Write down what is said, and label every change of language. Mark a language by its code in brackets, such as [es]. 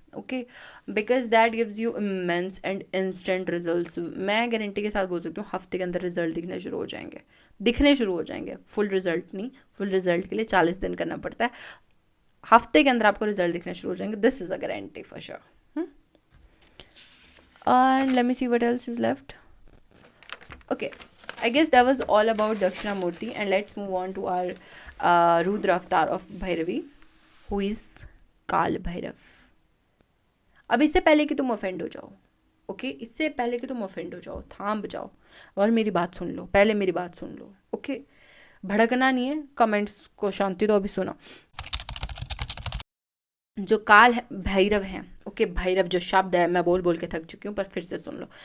[en] Okay, because that gives you immense and instant results. [hi] मैं guarantee के साथ बोल सकती हूँ हफ्ते के अंदर रिजल्ट दिखने शुरू हो जाएंगे। फुल रिजल्ट नहीं, फुल रिजल्ट के लिए 40 दिन करना पड़ता है, हफ्ते के अंदर आपको रिजल्ट दिखने शुरू हो जाएंगे। [en] This is a guarantee for sure. And let me see what else is left. Okay, I guess that was all about Dakshinamurti, and let's move on to our Rudra avatar of Bhairavi, who is Kal Bhairav. [hi] अब इससे पहले कि तुम offend हो जाओ, okay, इससे पहले कि तुम ऑफेंड हो जाओ, थाम जाओ और मेरी बात सुन लो, पहले मेरी बात सुन लो। ओके, भड़कना नहीं है, कमेंट्स को शांति दो, अभी सुनो। जो काल भैरव हैं, ओके, भैरव जो शब्द है मैं बोल बोल के थक चुकी हूँ पर फिर से सुन लो।